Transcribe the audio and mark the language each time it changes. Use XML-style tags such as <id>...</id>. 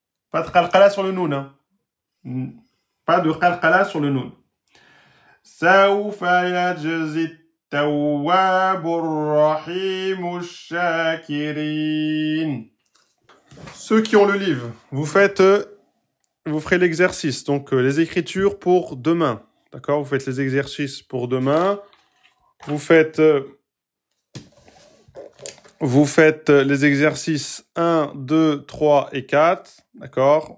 <fr>Pas de qalqala sur le noun. Hein. Pas de qalqala sur le noun.</fr> <ar>سوف يجزي التواب الرحيم الشاكرين.</ar> <fr>Ceux qui ont le livre, vous ferez l'exercice. Donc, les écritures pour demain. D'accord? Vous faites les exercices pour demain. Vous faites les exercices 1, 2, 3 et 4. D'accord?</fr>